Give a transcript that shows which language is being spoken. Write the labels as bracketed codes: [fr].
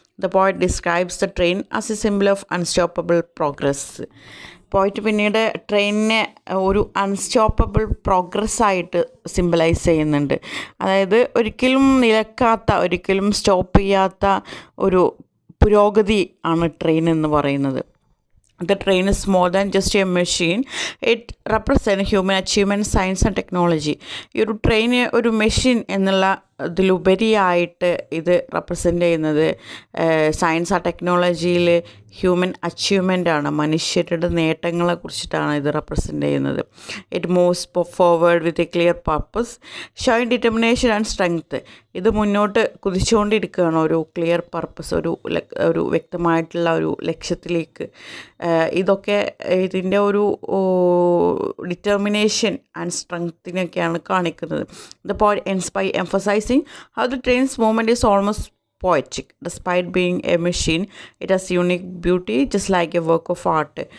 [en] The poet describes the train as a symbol of unstoppable progress. [ml] പോയിട്ട് പിന്നീട് ട്രെയിനിനെ ഒരു unstoppable progress ആയിട്ട് symbolise ചെയ്യുന്നുണ്ട്. അതായത് ഒരിക്കലും നിലക്കാത്ത, ഒരിക്കലും സ്റ്റോപ്പ് ചെയ്യാത്ത ഒരു പുരോഗതി ആണ് ട്രെയിൻ എന്ന് പറയുന്നത്. [en] The train is more than just a machine. It represents human achievement, science and technology. [ml] ഈ ഒരു ട്രെയിന് ഒരു മെഷീൻ എന്നുള്ള ഇതിലുപരിയായിട്ട് ഇത് റെപ്രസെൻ്റ് ചെയ്യുന്നത് സയൻസ് ആ ടെക്നോളജിയിൽ ഹ്യൂമൻ അച്ചീവ്മെൻ്റ് ആണ്, മനുഷ്യരുടെ നേട്ടങ്ങളെ കുറിച്ചിട്ടാണ് ഇത് റെപ്രസെൻ്റ് ചെയ്യുന്നത്. [en] It moves forward with a clear purpose, showing determination and strength. [ml] ഇത് മുന്നോട്ട് കുതിച്ചുകൊണ്ടിരിക്കുകയാണ് ഒരു ക്ലിയർ പർപ്പസ്, ഒരു വ്യക്തമായിട്ടുള്ള ഒരു ലക്ഷ്യത്തിലേക്ക്. ഇതൊക്കെ ഇതിൻ്റെ ഒരു ഡിറ്റർമിനേഷൻ ആൻഡ് സ്ട്രെങ്ത്തിനൊക്കെയാണ് കാണിക്കുന്നത്. [en] The point ends by emphasizing how the train's movement is almost poetic. Despite being a machine, it has unique beauty, just like a work of art.